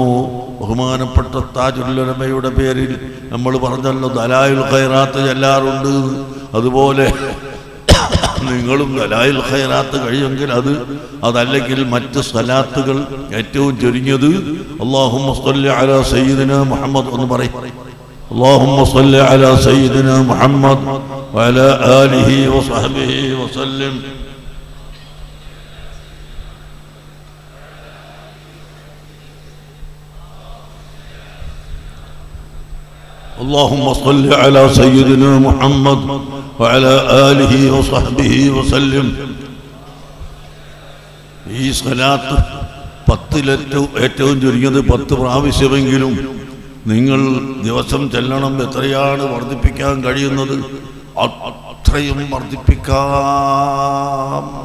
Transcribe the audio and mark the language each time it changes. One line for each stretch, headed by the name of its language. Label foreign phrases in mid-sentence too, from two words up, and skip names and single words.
Malayalam: ബഹുമാനപ്പെട്ട താജുൽ ഉലമയുടെ പേരിൽ നമ്മൾ പറഞ്ഞല്ലോ ദലായിൽ ഖൈറാത്ത് ചെല്ലാറുണ്ട്. അതുപോലെ നിങ്ങളും ദലായിൽ ഖൈറാത്ത് കഴിയുമെങ്കിൽ അതല്ലെങ്കിൽ മറ്റ് സ്വലാത്തുകൾ ഏറ്റവും ചുരുങ്ങിയത്
Arabic: اللهم صل على سيدنا محمد
Malayalam: എന്ന് പറയും.
Arabic: اللهم صل على سيدنا محمد وعلى آله وصحبه وسلم. اللهم صل على سيدنا محمد وعلى آله وصحبه وسلم.
Malayalam: ഈ സ്വലാത്ത് 10 ഏറ്റവും ചുരുങ്ങിയത് 10 പ്രാവശ്യമെങ്കിലും നിങ്ങൾ ദിവസം ചെല്ലണം. എത്രയാണ് വർദ്ധിപ്പിക്കാൻ കഴിയുന്നത് അത്രയും വർദ്ധിപ്പിക്കാം.